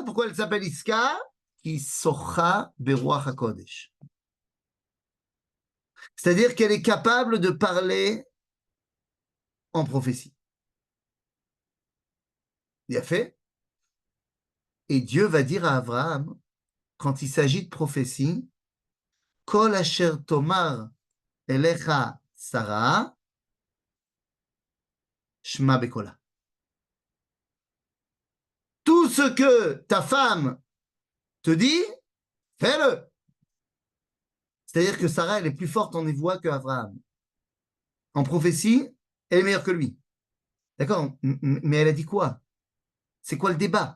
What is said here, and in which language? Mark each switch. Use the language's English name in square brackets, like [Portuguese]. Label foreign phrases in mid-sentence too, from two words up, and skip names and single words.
[French] Pourquoi elle s'appelle Iska? Qui [Hebrew] סוכה ברוח הקודש. [French] C'est-à-dire qu'elle est capable de parler en prophétie. Bien fait. Et Dieu va dire à Abraham, quand il s'agit de prophétie, [Hebrew] כל אשר תאמר אליך שרה שמע בקולה. [French] Tout ce que ta femme te dit, fais-le. C'est-à-dire que Sarah, elle est plus forte en voix que Abraham. En prophétie, elle est meilleure que lui. D'accord? Mais elle a dit quoi? C'est quoi le débat?